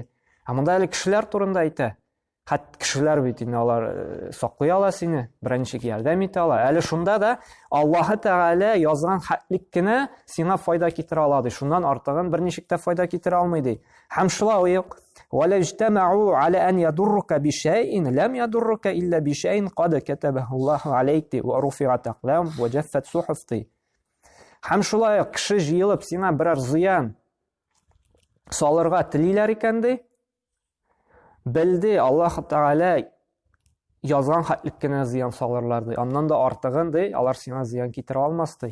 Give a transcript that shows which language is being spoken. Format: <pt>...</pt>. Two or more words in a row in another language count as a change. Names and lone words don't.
<tt>Ә монда әле кешеләр турында әйтә. Хәт кешеләр бит инде алар саклый ала сине, беренче ярдәм итә ала. Әле шунда да Аллаһ Тәгалә язган хәтлек кенә сиңа файда китерә ала ди. Шуннан артыгын берничек тә файда китерә алмый ди. Һәм шулай ук</tt> <ar>وَلَا اجْتَمَعُوا عَلَى أَنْ يَضُرُّكَ بِشَيْءٍ لَمْ يَضُرُّكَ إِلَّا بِشَيْءٍ قَدْ كَتَبَهُ اللَّهُ عَلَيْكَ وَرُفِعَتْ أَقْلَامٌ وَجَفَّتْ صُحُفٌ.</ar> <tt>Һәм шулай ук кеше җыелып сиңа берәр зыян салырга телиләр икән ди, белди, Аллаһ Тәгалә язган хәтлек кенә зыян салырлар ди. Аннан да артыгын ди, алар сиңа зыян китерә алмас ди.</tt>